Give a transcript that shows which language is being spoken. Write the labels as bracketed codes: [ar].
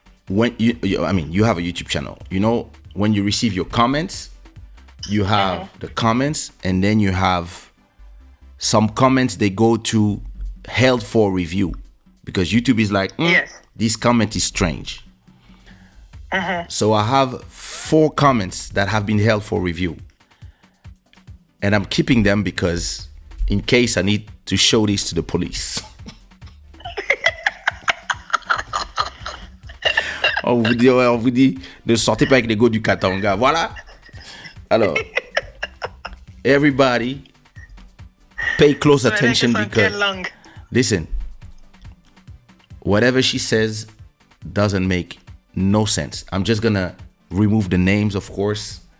[en] when you have a YouTube channel. You know, when you receive your comments, you have the comments, and then you have some comments they go to held for review because YouTube is like, Yes. this comment is strange. So I have 4 comments that have been held for review, and I'm keeping them because in case I need to show this to the police. [fr] On vous dit, ne sortez pas avec les go du Katanga. Voilà. [en] Alors, everybody, pay close attention because, listen, whatever she says doesn't make no sense. I'm just gonna remove the names, of course.